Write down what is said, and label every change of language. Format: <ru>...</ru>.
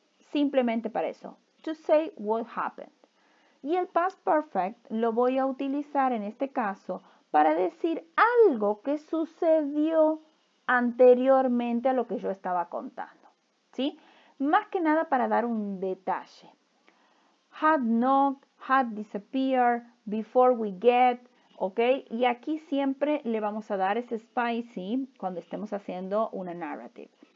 <es>Simplemente para eso.</es> <en>To say what happened.</en> <es>Y el past perfect lo voy a utilizar en este caso para decir algo que sucedió anteriormente a lo que yo estaba contando, ¿sí? Más que nada para dar un detalle.</es> <en>Had knocked, had disappeared, before we get, ¿ok?</en> <es>Y aquí siempre le vamos a dar ese spicy cuando estemos haciendo una narrative.</es>